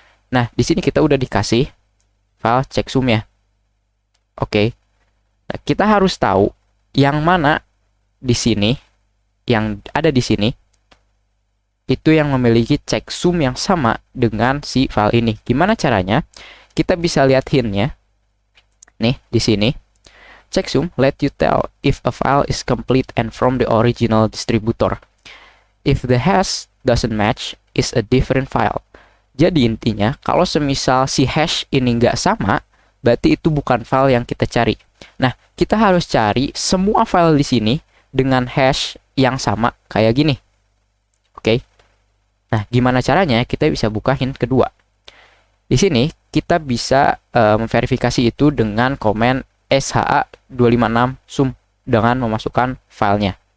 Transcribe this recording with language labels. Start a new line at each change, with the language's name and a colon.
Indonesian: Nah, di sini kita udah dikasih file checksum ya. Oke. Nah, kita harus tahu yang mana di sini, yang ada di sini, itu yang memiliki checksum yang sama dengan si file ini. Gimana caranya? Kita bisa lihat hintnya. Nih, di sini.
English: Checksum let you tell if a file is complete and from the original distributor. If the hash doesn't match, is a different file.
Indonesian: Jadi intinya, kalau semisal si hash ini nggak sama, berarti itu bukan file yang kita cari. Nah, kita harus cari semua file di sini dengan hash yang sama kayak gini. Oke. Nah, gimana caranya? Kita bisa buka hint kedua. Di sini kita bisa memverifikasi itu dengan komen SHA256 sum dengan memasukkan filenya.